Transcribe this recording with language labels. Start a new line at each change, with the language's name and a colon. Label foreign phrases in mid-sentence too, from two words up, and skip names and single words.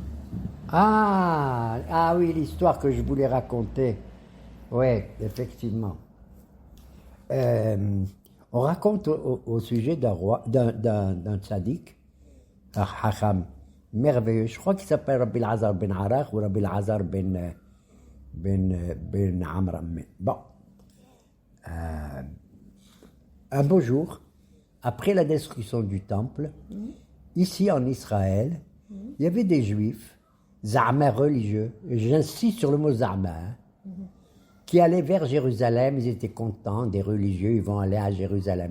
French: Ah oui, l'histoire que je voulais raconter. Oui, effectivement. On raconte au sujet d'un tzaddik, un hacham merveilleux. Je crois qu'il s'appelle Rabbi Elazar ben Arach ou Rabbi Elazar ben Amram. Bon. Un beau jour, après la destruction du temple, ici en Israël, il y avait des juifs, za'ama religieux, et j'insiste sur le mot za'ama, qui allaient vers Jérusalem, ils étaient contents, des religieux, ils vont aller à Jérusalem.